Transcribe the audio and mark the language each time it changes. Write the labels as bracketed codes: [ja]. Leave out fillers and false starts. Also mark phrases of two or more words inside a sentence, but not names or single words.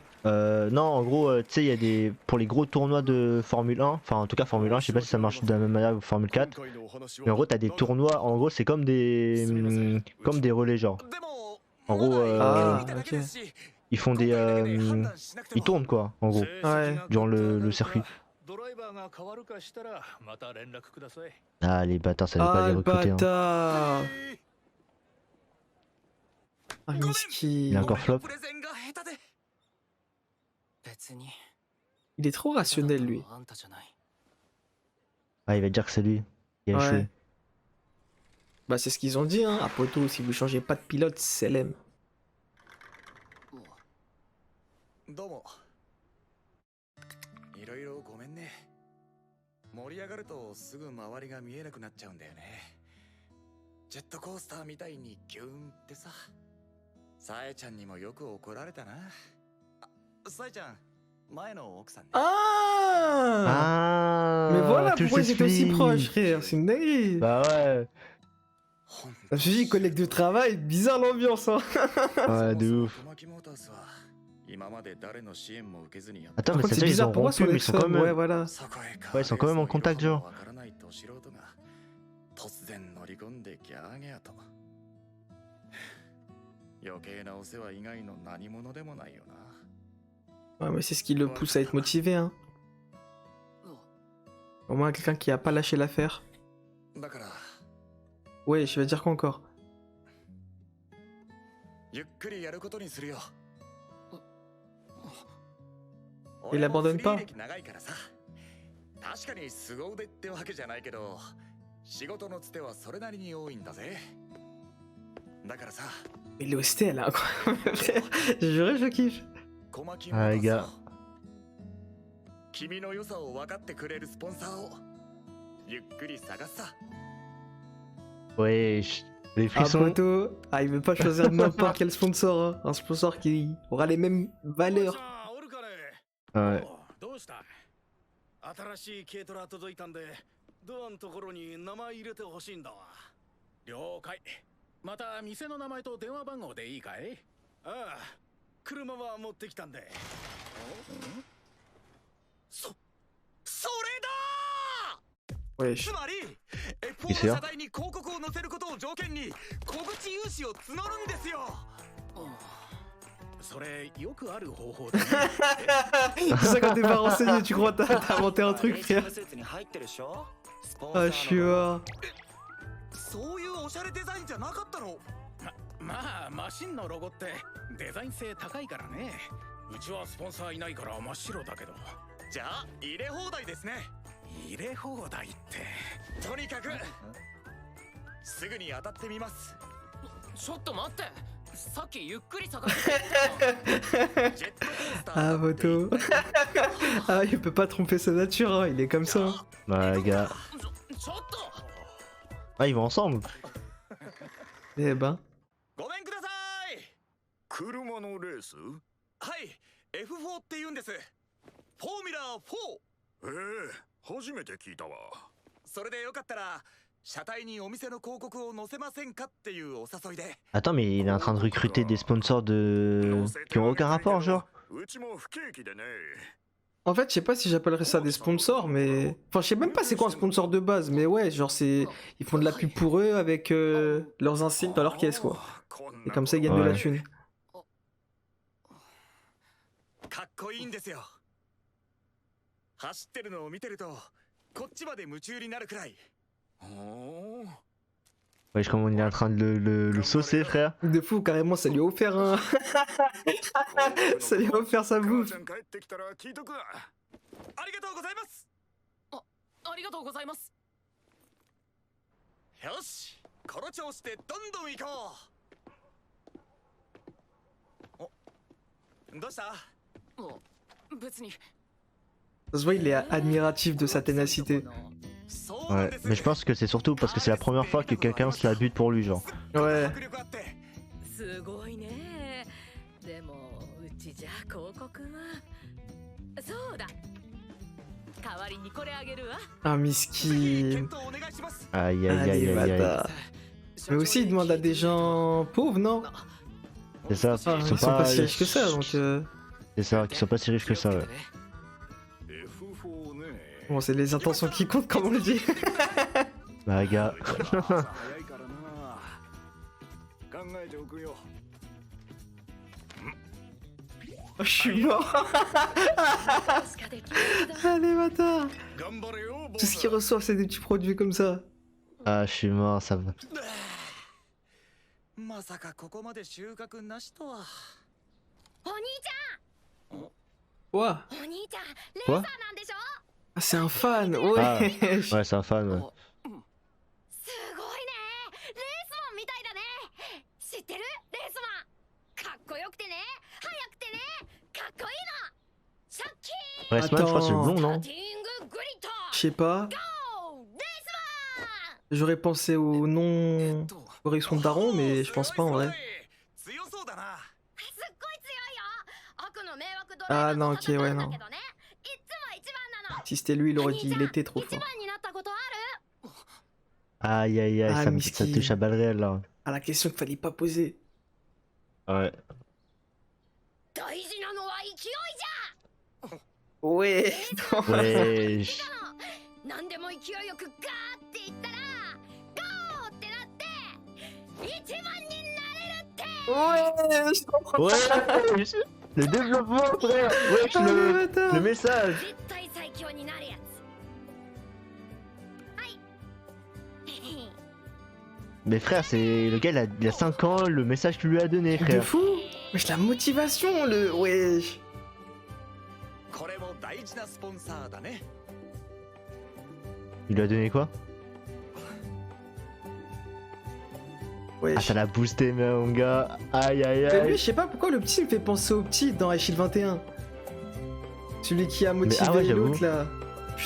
[fr] Non, en gros, tu sais, il y a des. Pour les gros tournois de Formule 1, enfin en tout cas Formule 1, je sais pas si ça marche de la même manière que Formule 4. Mais en gros, t'as des tournois, en gros, c'est comme des relais, genre. En gros, Ah, ok. ils font des. Ils tournent quoi, en gros, Ouais. durant le circuit. [ja] ドライバーが変わるかしたらまた連絡ください。 [fr] Ah, les bâtards, ça veut Ah, pas les le recruter. Hein. bâtard. Ah, Il est miskin. encore flop. [ja] プレゼンが下手で。別に。 [fr] Il est trop rationnel, lui. [ja] あんたじゃない。 [fr] Ah, il va dire que c'est lui. Il a échoué. Ouais. Bah, c'est ce qu'ils ont dit, hein. À Poto, si vous changez pas de pilote, c'est LM. [ja] どうも。いろいろごめんね。盛り上がるとすぐ周りが見えなくなっちゃうんだよね。ジェットコースターみたいにギューンってさ。さえちゃんにもよく怒られたな。あ、さえちゃん、前の奥さんね。 [fr] Ah, Ah, Mais voilà tu le pourquoi ils étaient aussi suis. proches, frère. C'est une dinguerie. Bah ouais. Je me suis dit, collègue de travail, bizarre l'ambiance, hein. Ouais, de ouf. Attends, mais Par contre, c'est c'est-à-dire ils bizarre ont pour moi sur rompu, mais les ils sont quand sommes, même. ouais, voilà. Ouais, ils sont quand même en contact, genre. [ja] 突然乗り込んでギャーギャーと。余計なお世話以外の何者でもないよな。 [fr] Ouais, mais c'est ce qui le pousse à être motivé, hein. Au moins, quelqu'un qui a pas lâché l'affaire. [ja] だから、 [fr] Ouais, je vais dire quoi encore? [ja] ゆっくりやることにするよ。 [fr] Il abandonne pas. [ja] 俺もフリー歴長いからさ。確かに凄腕ってわけじゃないけど、仕事のつてはそれなりに多いんだぜ。だからさ。 [fr] Mais l'OST, elle est incroyable, frère. Je jure, je kiffe. Ah, les gars. [ja] 君の良さを分かってくれるスポンサーをゆっくり探すさ。 [fr] Wesh, les Ah, frissons. Poto, ah, il veut pas choisir n'importe quel sponsor, hein. Un sponsor qui aura les mêmes valeurs. Ouais. [ja] どうした？新しい軽トラ届いたんで、ドアのところに名前入れてほしいんだわ。了解。また店の名前と電話番号でいいかい？ああ、車は持ってきたんで。それだー！ [fr] Wesh. [ja] つまり F4 の車体に広告を載せることを条件に小口融資を募るんですよ。それよくある方法だね。 [fr] C'est ça quand t'es pas renseigné, tu crois t'as inventé un truc, frère. Ah, je suis mort. [ja] そういうおしゃれデザインじゃなかったの？まあマシンのロゴってデザイン性高いからね。うちはスポンサーいないから真っ白だけど。じゃあ入れ放題ですね。入れ放題って。とにかくすぐに当たってみます。ちょっと待って。さっきゆっくり下がってジェットコースター [fr] Ah, [ja] だって [fr] Moto. Ah, il peut pas tromper sa nature, hein, il est comme ça. Bah, les gars. [ja] ちょっと [fr] Ah, ils vont ensemble. Eh ben. [ja] ごめんください。車のレース？はい、F4 って言うんです。フォーミュラー4。初めて聞いたわ。それでよかったら車体にお店の広告を載せませんかっていうお誘いで。 [fr] Attends, mais il est en train de recruter des sponsors de... qui ont aucun rapport, genre. [ja] うちも不景気でね。 [fr] En fait, je sais pas si j'appellerais ça des sponsors, mais... Enfin, je sais même pas c'est quoi un sponsor de base, mais ouais, genre c'est... Ils font de la pub pour eux avec leurs insignes dans leur caisse, quoi. Et comme ça, ils gagnent de la Ouais. thune. [ja] かっこいいんですよ。走ってるのを見てるとこっちまで夢中になるくらい。 [fr] Ouais, comme on est en train de le saucer, frère. De fou, carrément, ça lui a offert un... ça lui a offert sa [ja] 母 [fr] bouffe. [ja] ちゃん帰ってきたら聞いとくわ。ありがとうございます。ありがとうございます。よし、この調子でどんどん行こう。お、どうした？お別に [fr] Ça se voit, il est admiratif de sa ténacité. [ja] そうなん [fr] Ouais, [ja] です。 [fr] mais je pense que c'est surtout parce que c'est la première fois que quelqu'un se la bute pour lui, genre. Ouais. [ja] 迫力あって。すごいね。でもうちじゃ広告は。そうだ。代わりにこれあげるわ。 [fr] Ah, [ja] ぜひ [fr] miskin. [ja] 検討お願いします。 [fr] Aïe, aïe, Ah, aïe, les aïe, aïe. bâtards. Mais aussi, il demande à des gens pauvres, non? C'est ça, Ah, ils ils sont sont pas pas... si riches que ça, donc... C'est ça, qui sont pas si riches que ça, ouais. [ja] F4 ね。 [fr] Bon, c'est les intentions qui comptent, comme on le dit. Bah, gars. [ja] 早いからな。考えておくよ。 [fr] Oh, je suis mort. [ja] しかできないんだ。 [fr] Ah, les bâtards. [ja] 頑張れよ、ボ [fr] Tout ce qu'ils reçoivent, c'est des petits produits comme ça. Ah, je suis mort, ça va. [ja] まさかここまで収穫なしとは。お兄ち [fr] Quoi? [ja] ゃん、お兄ちゃん、レー [fr] Quoi? [ja] サーなんでしょ？ [fr] Ah, c'est un fan, ouais. Ah. Ouais, c'est un fan, ouais. [ja] すごいね。レースマンみたいだね。知ってる？レースマン。かっこよくてね、速くてね、かっこいいの。シャッキ [fr] Restman, je crois que c'est le blond, [ja] ー。 [fr] non? [ja] ティンググリット。 [fr] Je sais pas. [ja] ゴー、レースマン。 [fr] J'aurais pensé au nom aurait son daron, mais je pense pas en vrai. [ja] 強そうだな。すっごい強いよ。悪の迷惑ドライバ [fr] Ah [ja] ー [fr] non, [ja] と [fr] ok, [ja] 戦 [fr] ouais, [ja] うんだ [fr] non. [ja] けどね。いつも一番なの。 [fr] Si c'était lui, il aurait dit il était trop [ja] 一 [fr] fort. [ja] 番になったことある？ [fr] Aïe, aïe, aïe, Ah, ça miskin. touche à balles réelles, là. Ah, la question qu'il fallait pas poser. Ouais. [ja] 大事なのは勢いじゃ。 [fr] Ouais. Ouais, je- [ja] 何でも勢いよくガーって言ったらゴーってなって一番になれるって。 [fr] Ouais, je comprends. Ouais, le développement, frère. Ouais, Ah, le le bâtard. message. [ja] 絶対最強になるやつ。はい。 [fr] Mais frère, c'est le gars, il a 5 ans, le message qu'il lui a donné, De frère. fou. Wesh, la motivation, le... Wesh. [ja] これも大事なスポンサーだね。 [fr] Il lui a donné quoi? Ah, Wesh. ça l'a boosté, mon gars. Aïe, aïe, Mais lui, aïe. je sais pas pourquoi le petit me fait penser au petit dans Aishid 21. Celui qui a motivé ah ouais, j'avoue. l'autre là. Putain,